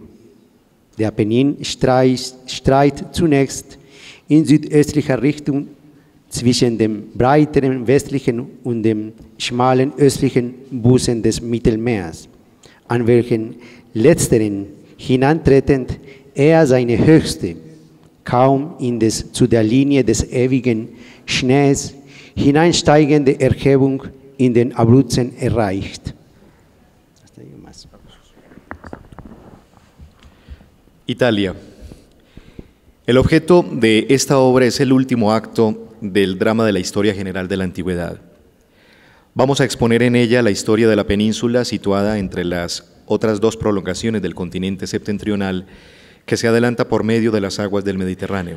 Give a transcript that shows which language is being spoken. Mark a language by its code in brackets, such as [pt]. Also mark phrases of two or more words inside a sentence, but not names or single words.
[de] Der Apennin streicht zunächst in südöstlicher Richtung zwischen dem breiteren westlichen und dem schmalen östlichen Busen des Mittelmeers, an welchen letzteren hinantretend er seine höchste, kaum zu der Linie des ewigen Schnees hineinsteigende Erhebung in den Abruzzen erreicht. [es] Italia. El objeto de esta obra es el último acto del drama de la historia general de la antigüedad. Vamos a exponer en ella la historia de la península situada entre las otras 2 prolongaciones del continente septentrional que se adelanta por medio de las aguas del Mediterráneo.